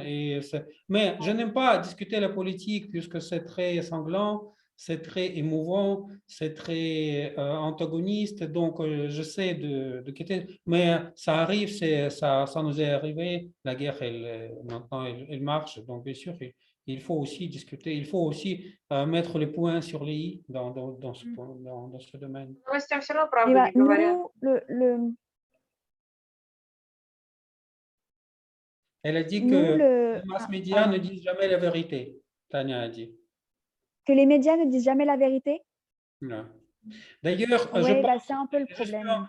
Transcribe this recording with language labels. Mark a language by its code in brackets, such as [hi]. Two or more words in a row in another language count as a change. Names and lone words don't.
[fr] Mais je n'aime pas discuter la politique puisque c'est très sanglant, c'est très émouvant, c'est très antagoniste. Donc, j'essaie de quitter. Mais ça arrive, ça nous est arrivé. La guerre, maintenant, elle marche. Donc, bien sûr, il faut aussi discuter. Il faut aussi mettre les points sur les i dans ce domaine. [ru] Новостям все равно [fr] mais [ru] правду [fr] voilà, [ru] не говорят. [fr] nous, Elle a dit nous, que les mass médias ne pardon, disent jamais la vérité. Tania a dit. que les médias ne disent jamais la vérité. Ouais. D'ailleurs, Ouais, bah, c'est un peu le problème.